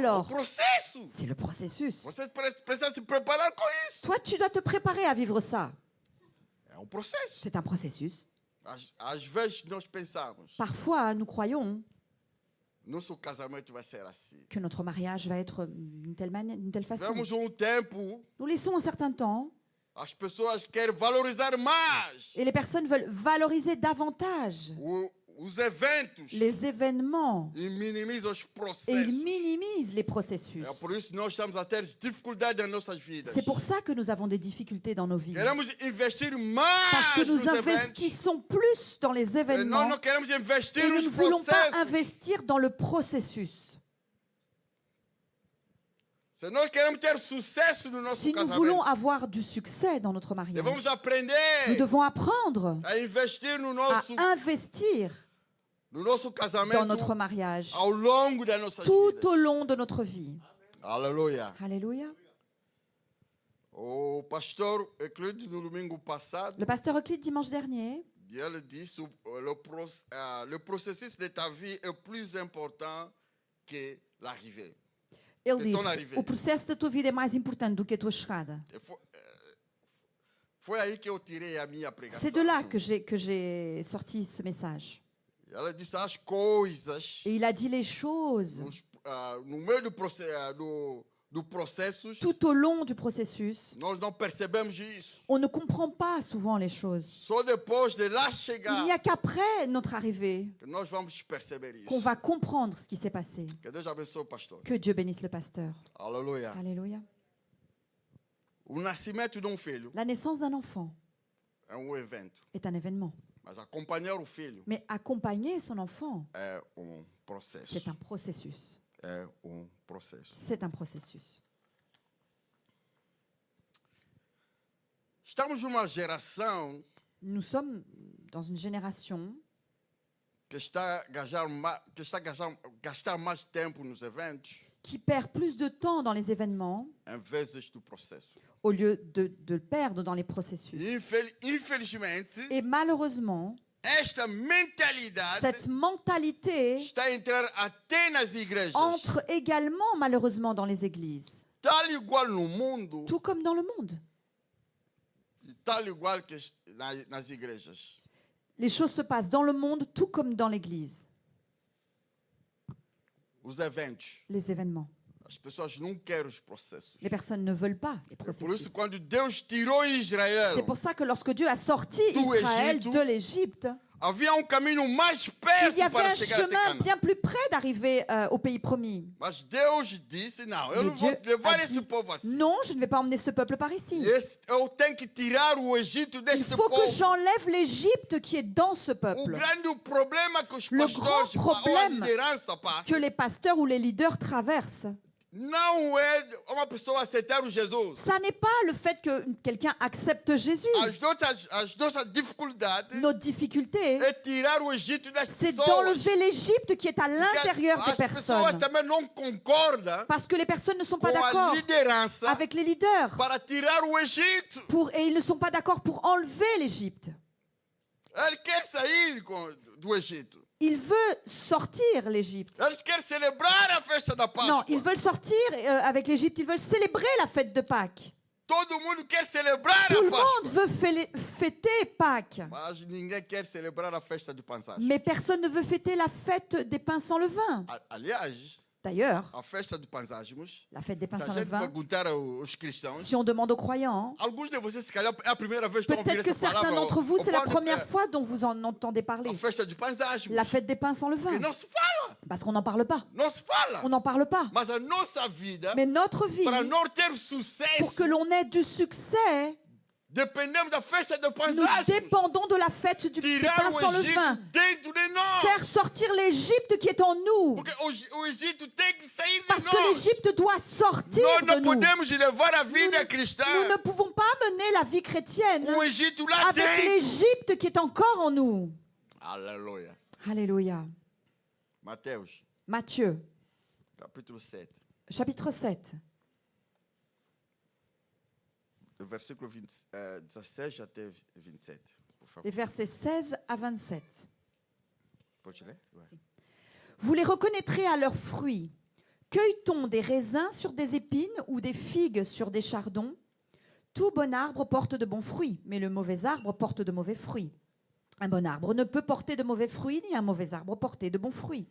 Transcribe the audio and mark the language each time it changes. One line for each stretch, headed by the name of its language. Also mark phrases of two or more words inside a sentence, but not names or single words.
French: alors?
Portuguese: processo.
French: C'est le processus.
Portuguese: Você precisa se preparar com isso.
French: Toi, tu dois te préparer à vivre ça.
Portuguese: É um processo.
French: C'est un processus.
Portuguese: Às vezes nós pensamos,
French: Parfois, nous croyons
Portuguese: nosso casamento vai ser assim.
French: que notre mariage va être d'une telle manière, d'une telle façon.
Portuguese: Vemos tempo,
French: Nous laissons un certain temps
Portuguese: as pessoas querem valorizar mais
French: et les personnes veulent valoriser davantage
Portuguese: os eventos
French: les événements
Portuguese: e minimizam os
French: et ils
Portuguese: processos.
French: minimisent les processus.
Portuguese: É por isso que nós estamos a ter dificuldade nas nossas vidas.
French: C'est pour ça que nous avons des difficultés dans nos vies.
Portuguese: Queremos investir
French: Parce que
Portuguese: mais
French: nous
Portuguese: nos eventos.
French: investissons plus dans les
Portuguese: E nós
French: événements
Portuguese: não queremos investir
French: et nous ne
Portuguese: nos
French: voulons pas
Portuguese: processos.
French: investir dans le processus.
Portuguese: Se nós queremos ter sucesso no nosso
French: Si nous
Portuguese: casamento,
French: voulons avoir du succès dans notre
Portuguese: devemos
French: mariage,
Portuguese: aprender
French: nous devons apprendre
Portuguese: a investir no
French: à
Portuguese: nosso
French: investir dans
Portuguese: casamento
French: notre mariage
Portuguese: ao longo das nossas
French: tout
Portuguese: vidas.
French: au long de notre vie.
Portuguese: Aleluia.
French: Alléluia.
Portuguese: O pastor Euclide, no domingo passado,
French: Le pasteur Euclide, dimanche dernier,
Portuguese: ele disse
French: le processus de ta vie est plus important que l'arrivée.
Portuguese: ele Então, disse:
French: arrivée.
Portuguese: o processo da tua vida é mais importante do que a tua chegada. Foi aí que eu tirei a minha pregação.
French: C'est de là que j'ai sorti ce message.
Portuguese: Ela disse as coisas
French: Et il a dit les choses
Portuguese: no meio do processo,
French: tout au long du processus.
Portuguese: nós não percebemos isso.
French: On ne comprend pas souvent les choses.
Portuguese: Só depois de lá
French: Il
Portuguese: chegar
French: n'y a qu'après notre arrivée
Portuguese: que nós vamos perceber isso.
French: qu'on va comprendre ce qui s'est passé.
Portuguese: Que Deus abençoe, pastor.
French: Que Dieu bénisse le pasteur.
Portuguese: Aleluia.
French: Alléluia.
Portuguese: O nascimento de filho
French: La naissance d'un enfant
Portuguese: é evento,
French: est un événement.
Portuguese: mas acompanhar o filho
French: Mais accompagner son enfant,
Portuguese: é processo.
French: c'est un processus.
Portuguese: É processo.
French: C'est un processus.
Portuguese: Estamos numa geração
French: Nous sommes dans une génération
Portuguese: que está a gastar mais tempo nos eventos
French: qui perd plus de temps dans les événements
Portuguese: em vez do processo.
French: au lieu de le perdre dans les processus.
Portuguese: Infelizmente,
French: Et malheureusement,
Portuguese: esta mentalidade
French: cette mentalité
Portuguese: está a entrar até nas igrejas.
French: entre également malheureusement dans les églises,
Portuguese: Tal igual no mundo,
French: tout comme dans le monde.
Portuguese: e tal igual que nas igrejas.
French: Les choses se passent dans le monde tout comme dans l'église.
Portuguese: Os eventos.
French: Les événements.
Portuguese: As pessoas não querem os processos.
French: Les personnes ne veulent pas les
Portuguese: É por isso,
French: processus.
Portuguese: quando Deus tirou Israel,
French: C'est pour ça que lorsque Dieu a sorti
Portuguese: Do
French: Israël
Portuguese: Egito,
French: de l'Égypte,
Portuguese: havia caminho mais
French: il
Portuguese: perto
French: y avait
Portuguese: para
French: un
Portuguese: chegar até
French: chemin
Portuguese: Canaã.
French: bien plus près d'arriver au pays promis.
Portuguese: Mas Deus disse, não, eu
French: Mais
Portuguese: não vou
French: Dieu
Portuguese: levar
French: a
Portuguese: esse
French: dit,
Portuguese: povo assim.
French: non, je ne vais pas emmener ce peuple par ici.
Portuguese: Eu tenho que tirar o Egito
French: Il
Portuguese: deste
French: faut que
Portuguese: povo.
French: j'enlève l'Égypte qui est dans ce
Portuguese: O
French: peuple.
Portuguese: grande problema que os
French: Le
Portuguese: pastores
French: grand
Portuguese: ou a
French: problème
Portuguese: liderança passa
French: Que les pasteurs ou les leaders traversent,
Portuguese: não é uma pessoa aceitar o Jesus.
French: Ça n'est pas le fait que quelqu'un accepte Jésus.
Portuguese: As nossas dificuldades
French: Notre difficulté,
Portuguese: é tirar o Egito das
French: c'est
Portuguese: pessoas.
French: d'enlever l'Égypte qui est à l'intérieur des
Portuguese: As pessoas
French: personnes.
Portuguese: também não concordam
French: Parce que les personnes ne sont pas
Portuguese: com a
French: d'accord
Portuguese: liderança
French: avec les leaders.
Portuguese: para tirar o Egito.
French: Et ils ne sont pas d'accord pour enlever l'Égypte.
Portuguese: Ele quer sair do Egito.
French: Il veut sortir l'Égypte.
Portuguese: Eles querem celebrar a festa da Páscoa.
French: Non, ils veulent sortir avec l'Égypte. Ils veulent célébrer la fête de Pâques.
Portuguese: Todo mundo quer celebrar
French: Tout
Portuguese: a
French: le
Portuguese: Páscoa.
French: monde veut fêter Pâques.
Portuguese: Mas ninguém quer celebrar a festa de Pansagem.
French: Mais personne ne veut fêter la fête des pains sans levain.
Portuguese: Aliás,
French: D'ailleurs,
Portuguese: a festa de Panságimos,
French: la fête des pains
Portuguese: se a
French: sans
Portuguese: gente
French: levain,
Portuguese: perguntar aos cristãos,
French: si on demande aux croyants,
Portuguese: alguns de vocês, se calhar, é a primeira vez que estão a ouvir
French: peut-être que
Portuguese: essa
French: certains
Portuguese: palavra.
French: d'entre vous, c'est la
Portuguese: pão de-
French: première fois dont vous en entendez parler.
Portuguese: A festa de Panságimos.
French: La fête des pains sans
Portuguese: Que
French: levain.
Portuguese: não se fala.
French: Parce qu'on n'en parle pas.
Portuguese: Não se fala.
French: On n'en parle pas.
Portuguese: Mas a nossa vida,
French: Mais notre vie,
Portuguese: para não ter sucesso,
French: pour que l'on ait du succès,
Portuguese: dependemos da festa de
French: nous
Portuguese: Panságimos.
French: dépendons de la fête des
Portuguese: Tirar
French: pains
Portuguese: o
French: sans
Portuguese: Egito
French: levain.
Portuguese: dentro de nós.
French: Faire sortir l'Égypte qui est en nous.
Portuguese: Porque o Egito tem que sair de
French: Parce que
Portuguese: nós.
French: l'Égypte doit sortir
Portuguese: Nós
French: de
Portuguese: não
French: nous.
Portuguese: podemos levar a vida cristã
French: Nous ne pouvons pas mener la vie chrétienne
Portuguese: com o Egito lá
French: avec
Portuguese: dentro.
French: l'Égypte qui est encore en nous.
Portuguese: Aleluia.
French: Alléluia.
Portuguese: Mateus,
French: Matthieu,
Portuguese: capítulo 7,
French: chapitre 7,
Portuguese: do versículo 16 até 27. Por favor.
French: les versets 16 à 27.
Portuguese: Pode ler?
French: Ouais. Vous les reconnaîtrez à leurs fruits. Cueille-t-on des raisins sur des épines ou des figues sur des chardons? Tout bon arbre porte de bons fruits, mais le mauvais arbre porte de mauvais fruits. Un bon arbre ne peut porter de mauvais fruits, ni un mauvais arbre porter de bons fruits.